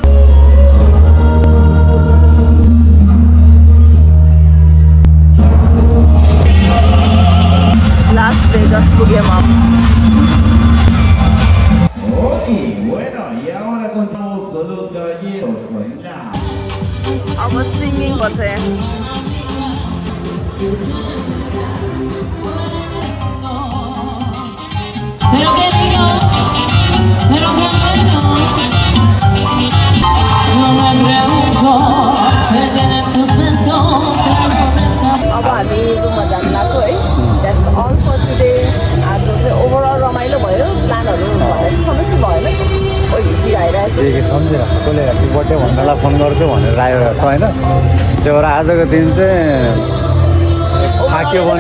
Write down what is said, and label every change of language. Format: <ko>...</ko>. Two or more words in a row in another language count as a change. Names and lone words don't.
<es>Las Vegas pugyama. Ok, bueno, y ahora contamos con los caballeros.</es> <en>I was singing what I</en> <es>Pero que digo, pero que no. No me pregunto, ¿qué tienen tus besos?</es> <ne>अब हामी रुममा जानु लाग्यो है</ne> <en>that's all for today</en> <ne>आज चाहिँ ओभरअल रमाइलो भयो प्लानहरू भने सबै चाहिँ भएन हिँडी आइरहेको छ के सम्झिरहेको छु कसले</ne> <en>happy birthday</en> <ne>भन्नलाई फोन गर्छु भनेर आइरहेको छ होइन त्यो भएर आजको दिन चाहिँ थाक्यो पनि</ne>